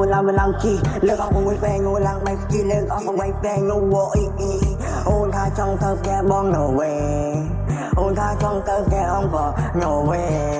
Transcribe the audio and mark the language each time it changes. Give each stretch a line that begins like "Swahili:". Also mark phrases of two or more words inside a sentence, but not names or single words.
Khmer: ឡើងមិនឡើងជីលើកអមួយពេញអូឡើងបៃជីលើកអបៃពេញអូវអ៊ីអូនថាចង់ទៅផ្ទះបង
English: no way
Khmer: អូនថាចង់ទៅផ្ទះអង្គក៏
English: no way